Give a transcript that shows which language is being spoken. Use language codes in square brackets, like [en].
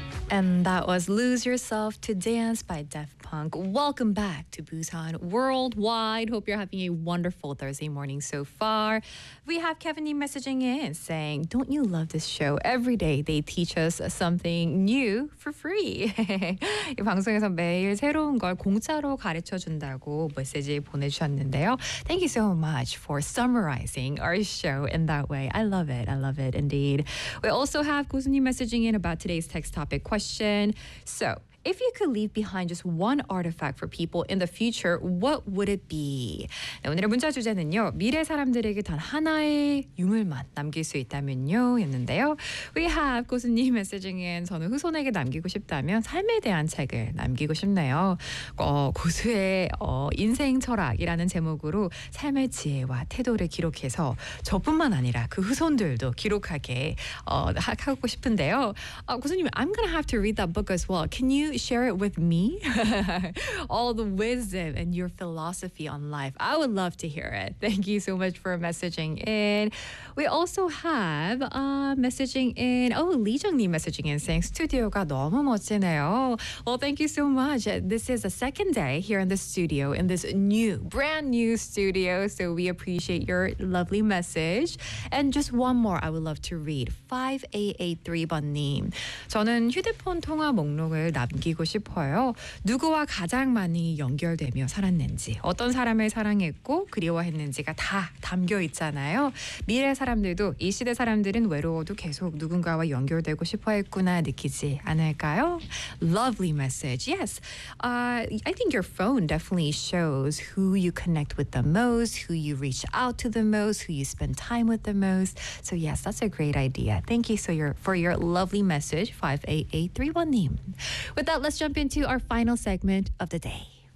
[en] And that was Lose Yourself to Dance by Daft Punk. Welcome back to Busan Worldwide. Hope you're having a wonderful Thursday morning so far. We have Kevin Yee messaging in saying, don't you love this show? Every day they teach us something new for free. [ko] 이 방송에서 매일 새로운 걸 공짜로 가르쳐준다고 메시지 보내주셨는데요. [en] Thank you so much for summarizing our show in that way. I love it. I love it indeed. We also have 고순이 messaging in about today's text topic question. So, if you could leave behind just one artifact for people in the future, what would it be? [ko] 네, 오늘의 문자 주제는요. 미래 사람들에게 단 하나의 유물만 남길 수 있다면요. 였는데요. [en] We have 고수님 messaging in. [ko] 저는 후손에게 남기고 싶다면 삶에 대한 책을 남기고 싶네요. 고수의 인생 철학이라는 제목으로 삶의 지혜와 태도를 기록해서 저뿐만 아니라 그 후손들도 기록하게 하고 싶은데요. [en] 고수님, I'm going to have to read that book as well. Can you share it with me? All the wisdom and your philosophy on life. I would love to hear it. Thank you so much for messaging in. We also have messaging in. Oh, Lee Jung-nee messaging in saying, [ko] 스튜디오가 너무 멋지네요. [en] Well, thank you so much. This is the second day here in the studio, in this new, brand new studio. So we appreciate your lovely message. And just one more I would love to read. [ko] 5883번님. 저는 휴대폰 통화 목록을 남기고 싶어요. 누구와 가장 많이 연결되며 살았는지, 어떤 사람을 사랑했고 그리워했는지가 다 담겨 있잖아요. 미래 사람들도 이 시대 사람들은 외로워도 계속 누군가와 연결되고 싶어했구나 느끼지 않을까요? [en] Lovely message. Yes, I think your phone definitely shows who you connect with the most, who you reach out to the most, who you spend time with the most. So yes, that's a great idea. Thank you for your lovely message, 5883번님. With that, let's jump into our final segment of the day.